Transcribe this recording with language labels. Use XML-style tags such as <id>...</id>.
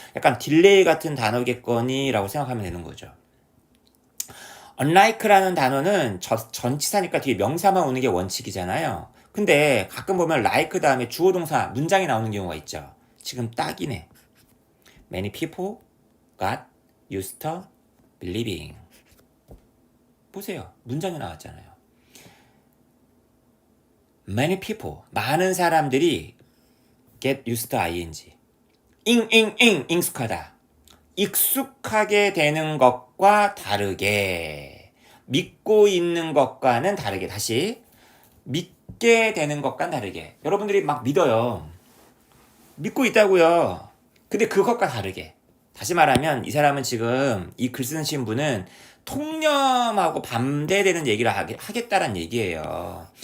<ko>약간 딜레이 같은 단어겠거니라고 생각하면 되는 거죠. unlike라는 단어는 전치사니까 뒤에 명사만 오는 게 원칙이잖아요. 근데 가끔 보면 like 다음에 주어 동사 문장이 나오는 경우가 있죠. 지금 딱이네.</ko> <en>Many people got used to believing.</en> <ko>보세요. 문장이 나왔잖아요.</ko> <en>Many people,</en> <ko>많은 사람들이</ko> <en>get used to ing.</en> <ko>익숙하다. 익숙하게 되는 것과 다르게. 믿고 있는 것과는 다르게. 다시. 믿게 되는 것과는 다르게. 여러분들이 막 믿어요. 믿고 있다고요. 근데 그것과 다르게. 다시 말하면 이 사람은 지금 이 글 쓰신 분은 통념하고 반대되는 얘기를 하겠다는 얘기예요.</ko>